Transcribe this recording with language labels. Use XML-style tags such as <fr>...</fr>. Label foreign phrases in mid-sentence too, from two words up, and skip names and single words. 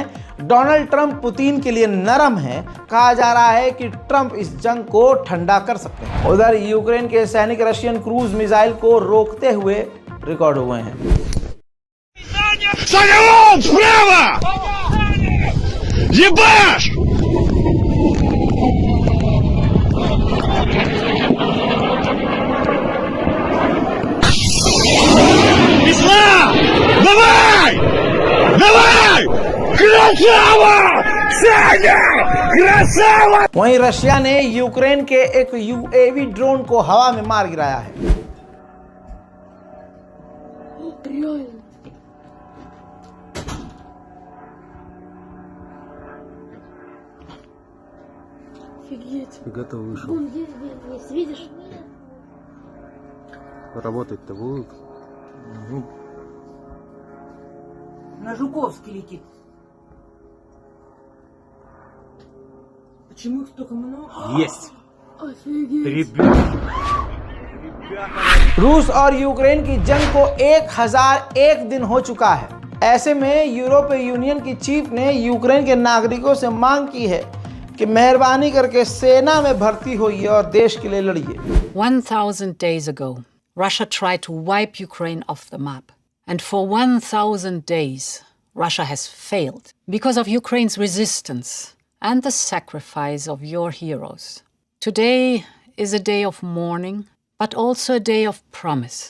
<hi>डोनाल्ड ट्रंप पुतिन के लिए नरम है। कहा जा रहा है कि ट्रंप इस जंग को ठंडा कर सकते हैं। उधर यूक्रेन के सैनिक</hi> <en>Russian cruise missile</en> <hi>को रोकते हुए रिकॉर्ड हुए हैं।</hi> <ru>Ебаш! Ислам! Давай! Давай! Красава! Саня! Красава!</ru> <hi>वहीं रशिया ने यूक्रेन के एक यूएवी ड्रोन को हवा में मार गिराया है।</hi> <ru>Реально. Офигеть. Фига ты вышел. Вон есть, видишь? Работать-то будут? Ну, На Жуковский летит. Почему их столько много? есть! Офигеть. Ребята!</ru> <hi>रूस और यूक्रेन की जंग को 1001 दिन हो चुका है। ऐसे में यूरोपीय यूनियन की चीफ ने यूक्रेन के नागरिकों से मांग की है कि मेहरबानी करके सेना में भर्ती होइए और देश के लिए लड़िए।</hi> <en>1,000 days ago, Russia tried to wipe Ukraine off the map. And for 1,000 days, Russia has failed because of Ukraine's resistance and the sacrifice of your heroes. Today is a day of mourning, but also a day of promise.</en>